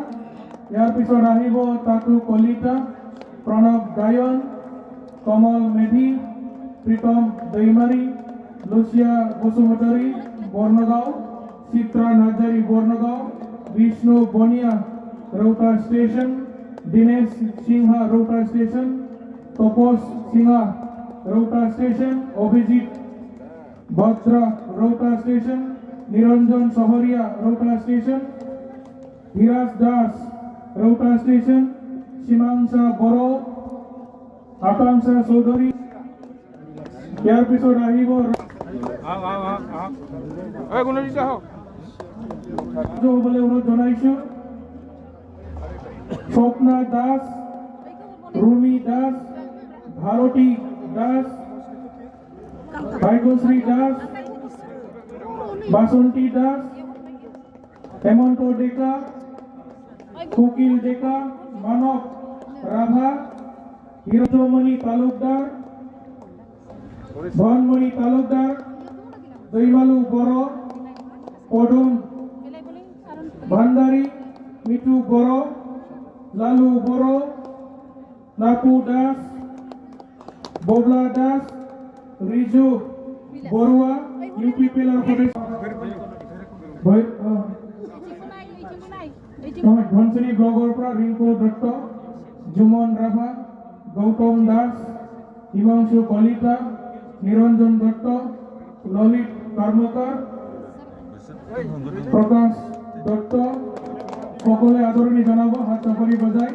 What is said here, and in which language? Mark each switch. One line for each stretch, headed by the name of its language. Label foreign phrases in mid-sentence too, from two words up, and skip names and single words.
Assamese: ইয়াৰ পিছত আহিব তাতু কলিতা, প্ৰণৱ গায়ন, কমল মেধি, প্ৰীতম দৈমাৰী, লুচিয়া বসুমতাৰী বৰ্ণগাঁও, চিত্ৰা নাৰ্জাৰী বৰ্ণগাঁও, বিষ্ণু বনিয়া ৰৌতা ষ্টেচন, দীনেশ সিংহা ৰৌতা ষ্টেচন, তপস সিংহা রৌটা স্টেশন, অভিজিৎ ভদ্রা রৌটা স্টেশন, নিরঞ্জন শহরিয়া রৌটা স্টেশন, ধীরাজ দাস রৌটা স্টেশন, সীমাংশা বড়, আকাংক্ষা চৌধুরী। ইয়াৰ পিছত আহিব হ'বলৈ অনুৰোধ জনাইছো। স্বপ্না দাস, রুমি দাস, ভারতী দাস, ভাগ্যশ্রী দাস, বাসন্তী দাস, হেমন্ত ডেকা, কোকিল ডেকা, মানব রাভা, হিরণমণি তালুকদার, ধনমণি তালুকদার, দৈমালু বড়, পদুম ভান্ডারী, মিঠু বড়, লালু বড়, নাকু দাস, ববলা দাস, রিজু বড়ুয়া, ইউপি পিলার প্রদেশ ধনশ্রী ব্লগৰ পৰা ৰিংকু দত্ত, জুমন ৰাভা, গৌতম দাস, হিমাংশু কলিতা, নিৰঞ্জন দত্ত, ললিত কৰ্মকাৰ, প্ৰকাশ দত্ত সকলে আদৰণি জনাব হাত চাপাৰি বজায়।